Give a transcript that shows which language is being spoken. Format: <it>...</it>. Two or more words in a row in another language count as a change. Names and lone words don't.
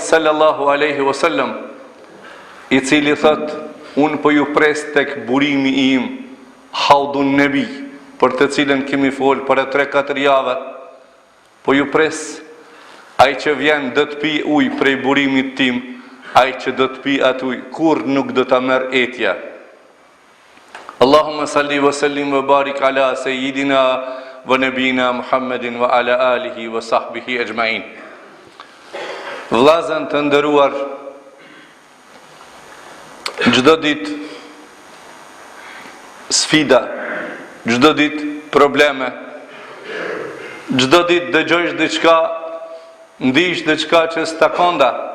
<ar>صلى الله عليه وسلم,</ar> <sq>i cili thot, unë po ju pres tek burimi im,</sq> <ar>حوض النبي,</ar> <sq>për të cilën kemi folë për 3-4 javë, po ju pres, ai që vjen do të pi ujë prej burimit tim, ai që do të pi atë ujë, kur nuk do ta merr etja.</sq> <ar>اللهم صل وسلم وبارك على سيدنا ونبينا محمد وعلى آله وصحبه أجمعين.</ar> <sq>Vllazën të nderuar, çdo ditë sfida, çdo ditë probleme, çdo ditë dëgjojsh diçka, ndihesh diçka që s'takonda,</sq>